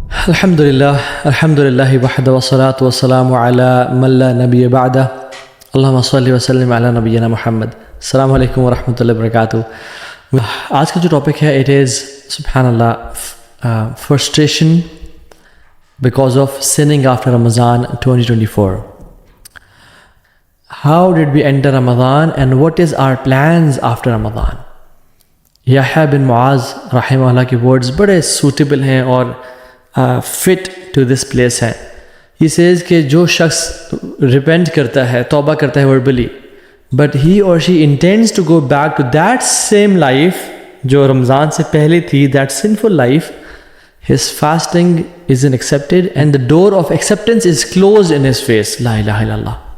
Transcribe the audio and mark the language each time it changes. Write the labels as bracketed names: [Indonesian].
[Arabic] الحمد لله وحده والصلاة والسلام على من لا نبي بعده اللهم صل وسلم على نبینا محمد. السلام علیکم ورحمۃ اللہ وبرکاتہ. [Urdu] آج کا جو ٹاپک ہے [English] It is سبحان اللہ frustration because of sinning after Ramadan 2024. How did we enter Ramadan and what is our plans after Ramadan? [Urdu] یحییٰ بن معاذ رحمہ اللہ کی ورڈز بڑے سوٹیبل ہیں اور [English] fit to this place [Urdu] ہے. [English] he says کہ [Urdu] جو شخص ریپینٹ کرتا ہے, [English] توبہ کرتا ہے verbally, but he or she intends to go back to that same life [Urdu] جو رمضان سے پہلے تھی, [English] That sinful life, his fasting is unaccepted and the door of acceptance is close in his face. [Arabic] لا الہ الا اللہ.